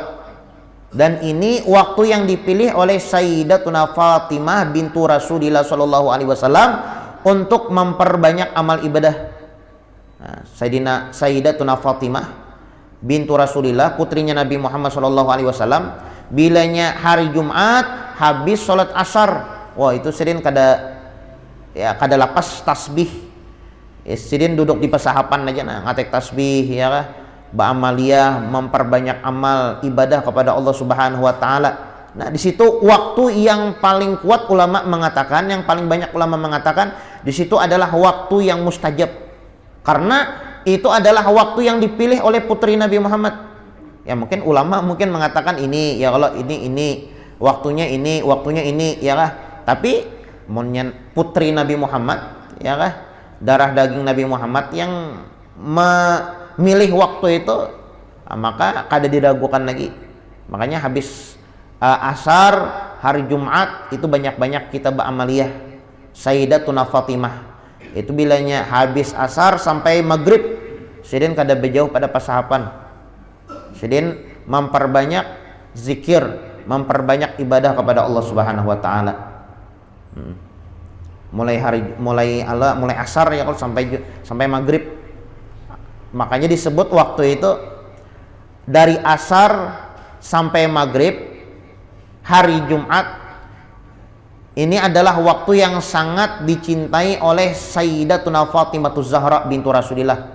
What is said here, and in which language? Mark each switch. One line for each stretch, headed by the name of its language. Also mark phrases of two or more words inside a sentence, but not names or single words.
Indonesian: Dan ini waktu yang dipilih oleh Sayyidatuna Fatimah bintu Rasulillah
Arabic: Shallallahu Alaihi Wasallam
Indonesian: untuk memperbanyak amal ibadah. Nah, Sayyidatuna Fatimah bintu Rasulillah, putrinya Nabi Muhammad
Arabic: Shallallahu Alaihi Wasallam,
Banjar: bilanya hari Jumat habis sholat asar, wah itu sidin kada lapas tasbih. Sidin duduk di pesahapan aja nah ngatek tasbih ya kah, ba'amaliyah,
Indonesian: memperbanyak amal ibadah kepada Allah
Arabic: Subhanahu wa taala.
Indonesian: Nah, di situ waktu yang paling kuat ulama mengatakan, yang paling banyak ulama mengatakan di situ adalah waktu yang mustajab. Karena itu adalah waktu yang dipilih oleh putri Nabi Muhammad. Ya mungkin ulama mengatakan ini ya kalau ini waktunya ini ya kah. Tapi putri Nabi Muhammad ya kah, darah daging Nabi Muhammad yang memilih waktu itu, maka kada diragukan lagi. Makanya habis asar hari Jumat itu banyak-banyak kita beramaliyah. Sayyidatuna Fatimah itu bilanya habis asar sampai maghrib,
Banjar: sidin kada berjauh pada pasahapan.
Indonesian: Sidin memperbanyak zikir, memperbanyak ibadah kepada Allah
Arabic: Subhanahu wa taala.
Indonesian: Mulai asar ya kalau sampai maghrib. Makanya disebut waktu itu dari asar sampai maghrib hari Jumat ini adalah waktu yang sangat dicintai oleh Sayyidatuna Fatimah Zahra bintu Rasulillah.